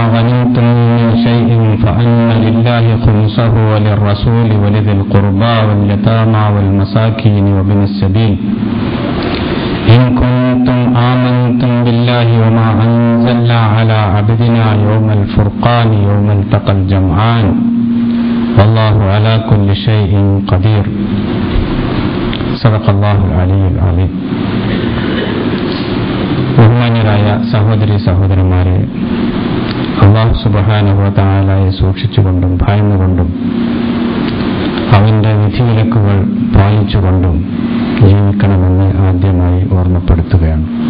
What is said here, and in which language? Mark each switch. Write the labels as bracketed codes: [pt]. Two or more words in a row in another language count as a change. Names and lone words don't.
[ar] غنمتم من شيء فأن لله خمسه وللرسول ولذي القربى واليتامى والمساكين وابن السبيل إن كنتم آمنتم بالله وما أنزلنا على عبدنا يوم الفرقان يوم التقى الجمعان والله على كل شيء قدير صدق الله العلي العظيم. [ml] ബഹുമാന്യരായ സഹോദരി സഹോദരന്മാരെ, അല്ലാഹു [ar] سبحانه وتعالى [ml] സൂക്ഷിച്ചുകൊണ്ടും ഭയന്നുകൊണ്ടും അവന്റെ വിധിവിലക്കുകൾ പാലിച്ചുകൊണ്ടും ജീവിക്കണമെന്ന് ആദ്യമായി ഓർമ്മപ്പെടുത്തുകയാണ്.